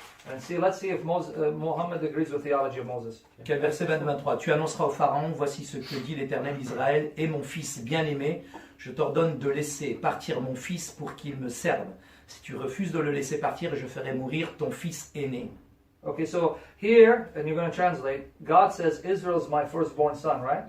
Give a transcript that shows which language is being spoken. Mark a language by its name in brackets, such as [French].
[English] And see, let's see if Muhammad agrees with the theology of Moses. [French] Quel verset 22-23. Tu annonceras au Pharaon, voici ce que dit l'Éternel Israël, et mon fils bien-aimé, je t'ordonne de laisser partir mon fils pour qu'il me serve. Si tu refuses de le laisser partir, je ferai mourir ton fils aîné. [English] Okay, so here, and you're going to translate, God says, Israel's my firstborn son, right?